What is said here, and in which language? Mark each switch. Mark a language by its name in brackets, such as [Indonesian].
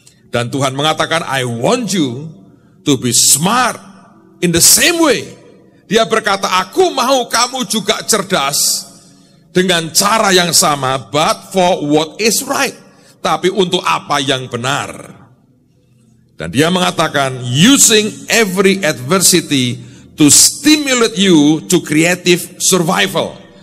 [Indonesian] Dan Tuhan mengatakan, [English] I want you to be smart in the same way. [Indonesian] Dia berkata, aku mau kamu juga cerdas dengan cara yang sama, [English] but for what is right. [Indonesian] Tapi untuk apa yang benar. Dan dia mengatakan, [English] using every adversity to stimulate you to creative survival.